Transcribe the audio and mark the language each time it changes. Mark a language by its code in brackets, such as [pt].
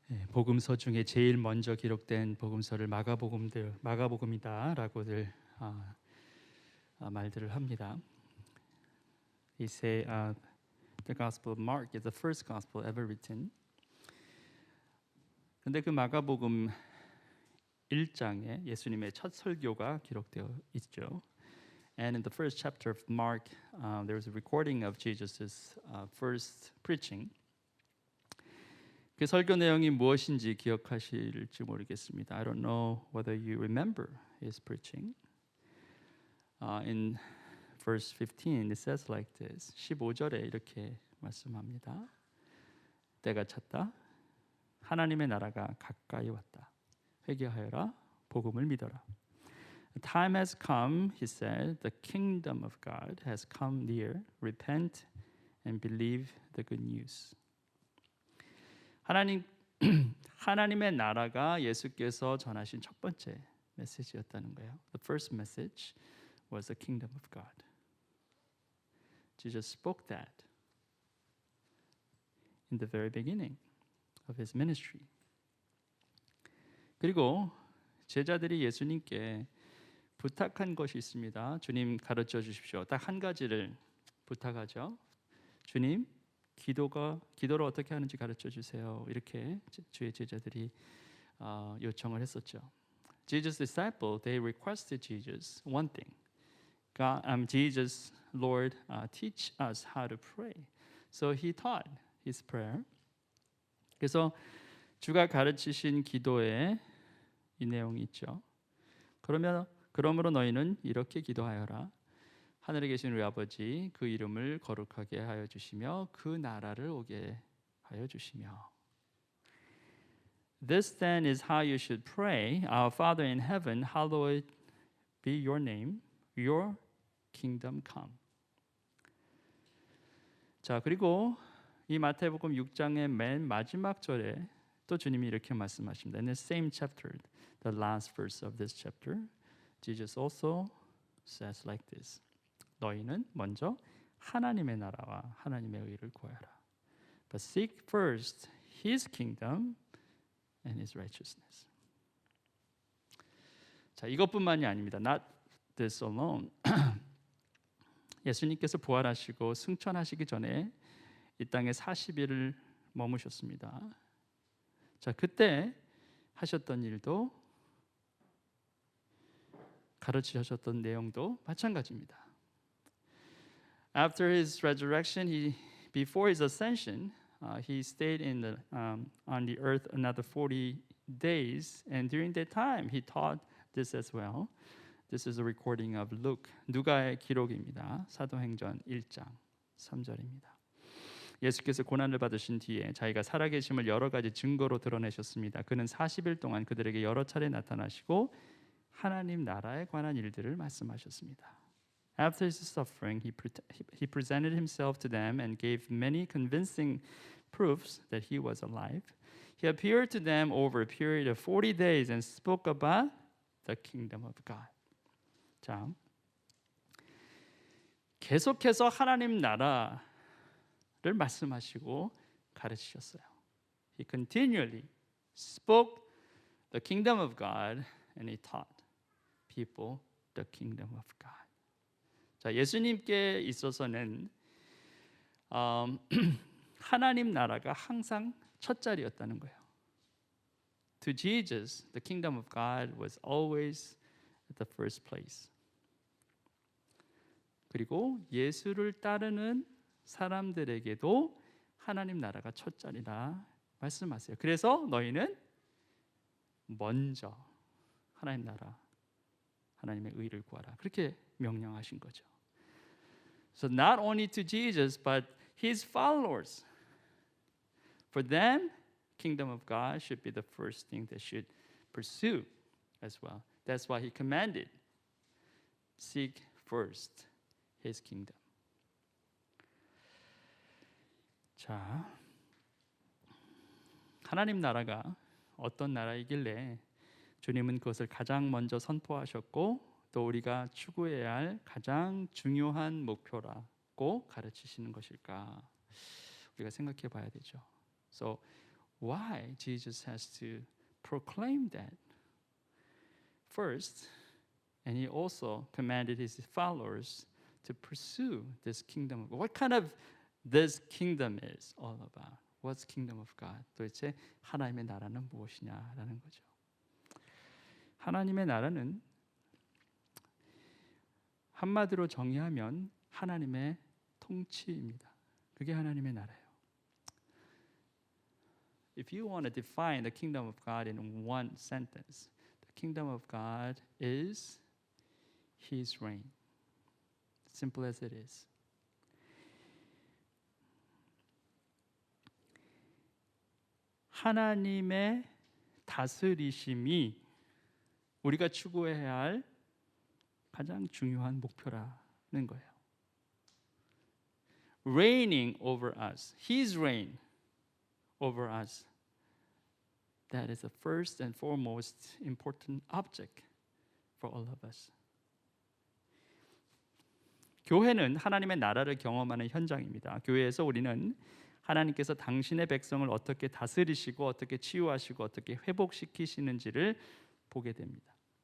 [ko] 복음서 중에 제일 먼저 기록된 복음서를 마가복음이다라고들 말들을 합니다. [en] They say the Gospel of Mark is the first gospel ever written. [ko] 근데 그 마가복음 1장에 예수님의 첫 설교가 기록되어 있죠. [en] And in the first chapter of Mark, there is a recording of Jesus' first preaching. [ko] 그 설교 내용이 무엇인지 기억하실지 모르겠습니다. [en] I don't know whether you remember his preaching. In verse 15, it says like this. [ko] 15절에 이렇게 말씀합니다. 때가 찼다. 하나님의 나라가 가까이 왔다. 회개하여라. 복음을 믿어라. [en] The time has come, he said. The kingdom of God has come near. Repent and believe the good news. [ko] 하나님의 나라가 예수께서 전하신 첫 번째 메시지였다는 거예요. [en] The first message was the kingdom of God. Jesus spoke that in the very beginning of his ministry. [ko] 그리고 제자들이 예수님께 부탁한 것이 있습니다. 주님 가르쳐 주십시오. 딱 한 가지를 부탁하죠. 주님, 기도를 어떻게 하는지 가르쳐 주세요. 이렇게 주의 제자들이 요청을 했었죠. [en] Jesus' disciples, they requested Jesus one thing. Jesus, Lord, teach us how to pray. So he taught his prayer. [ko] 그래서 주가 가르치신 기도에 이 내용이 있죠. 그러므로 너희는 이렇게 기도하여라. 하늘에 계신 우리 아버지, 그 이름을 거룩하게 하여 주시며 그 나라를 오게 하여 주시며. [en] This then is how you should pray. Our Father in heaven, hallowed be your name. Your kingdom come. [ko] 자, 그리고 이 마태복음 6장의 맨 마지막 절에 또 주님이 이렇게 말씀하십니다. [en] In the same chapter, the last verse of this chapter, Jesus also says like this. [ko] 너희는 먼저 하나님의 나라와 하나님의 의를 구하라. [en] But seek first His kingdom and His righteousness. [ko] 자, 이것뿐만이 아닙니다. [en] Not this alone. [ko] 예수님께서 부활하시고 승천하시기 전에 이 땅에 40일을 머무셨습니다. 자, 그때 하셨던 일도 가르치셨던 내용도 마찬가지입니다. [en] After his resurrection, before his ascension, he stayed on the earth another 40 days, and during that time, he taught this as well. This is a recording of Luke, [ko] 누가의 기록입니다. 사도행전 1장 3절입니다. 예수께서 고난을 받으신 뒤에 자기가 살아계심을 여러 가지 증거로 드러내셨습니다. 그는 40일 동안 그들에게 여러 차례 나타나시고 하나님 나라에 관한 일들을 말씀하셨습니다. [en] After his suffering, he presented himself to them and gave many convincing proofs that he was alive. He appeared to them over a period of 40 days and spoke about the kingdom of God. [ko] 자, 계속해서 하나님 나라를 말씀하시고 가르치셨어요. [en] He continually spoke the kingdom of God and he taught people the kingdom of God. [ko] 자, 예수님께 있어서는 하나님 나라가 항상 첫 자리였다는 거예요. [en] To Jesus, the kingdom of God was always at the first place. [ko] 그리고 예수를 따르는 사람들에게도 하나님 나라가 첫 자리라 말씀하세요. 그래서 너희는 먼저 하나님 나라, 하나님의 의를 구하라. 그렇게 명령하신 거죠. [en] So not only to Jesus, but his followers. For them, kingdom of God should be the first thing they should pursue as well. That's why he commanded, seek first his kingdom. [ko] 자, 하나님 나라가 어떤 나라이길래 주님은 그것을 가장 먼저 선포하셨고 또 우리가 추구해야 할 가장 중요한 목표라고 가르치시는 것일까? 우리가 생각해 봐야 되죠. [en] So why Jesus has to proclaim that first, and he also commanded his followers to pursue this kingdom of God. What kind of this kingdom is all about? What's kingdom of God? [ko] 도대체 하나님의 나라는 무엇이냐라는 거죠. 하나님의 나라는 한마디로 정의하면 하나님의 통치입니다. 그게 하나님의 나라예요. [en] If you want to define the kingdom of God in one sentence, the kingdom of God is His reign. Simple as it is. [ko] 하나님의 다스리심이 우리가 추구해야 할 가장 중요한 목표라는 거예요. [en] Reigning over us, His reign over us. That is the first and foremost important object for all of us. [ko] 교회는 하나님의 나라를 경험하는 현장입니다. 교회에서 우리는 하나님께서 당신의 백성을 어떻게 다스리시고 어떻게 치유하시고 어떻게 회복시키시는지를 보게 됩니다.